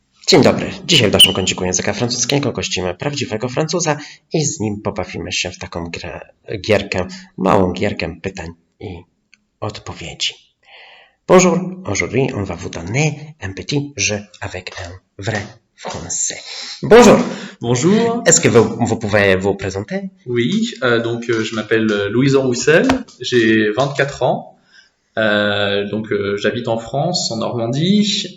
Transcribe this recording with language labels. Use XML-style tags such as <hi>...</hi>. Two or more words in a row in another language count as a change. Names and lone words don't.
<pl>Dzień dobry. Dzisiaj w naszym kąciku języka francuskiego gościmy prawdziwego Francuza i z nim pobawimy się w taką gierkę, małą gierkę pytań i odpowiedzi.</pl> <fr>Bonjour, aujourd'hui on va vous donner un petit jeu avec un vrai français. Bonjour. Bonjour. Est-ce que vous pouvez vous présenter? Oui, je m'appelle Louison Roussel, j'ai 24 ans. J'habite en France, en Normandie.</fr>